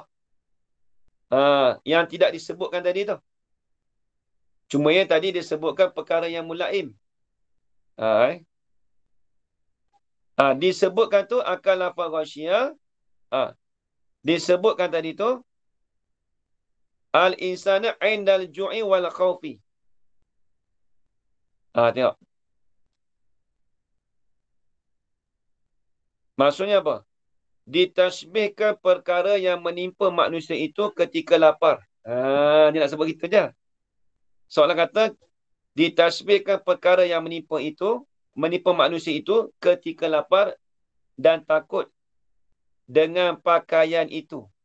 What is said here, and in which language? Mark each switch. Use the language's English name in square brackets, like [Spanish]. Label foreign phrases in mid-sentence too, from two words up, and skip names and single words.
[Malay] Yang tidak disebutkan tadi tu. Cuma yang tadi disebutkan perkara yang mulaim. Disebutkan tu akan lafaz ghasyiyah. Disebutkan tadi tu [Arabic] الإنسان عند الجوع والخوف. [Malay] Tengok. Maksudnya apa? Ditasbihkan perkara yang menimpa manusia itu ketika lapar. Dia nak sebut gitu je. Soalan kata, ditasbihkan perkara yang menimpa manusia itu ketika lapar dan takut dengan pakaian itu.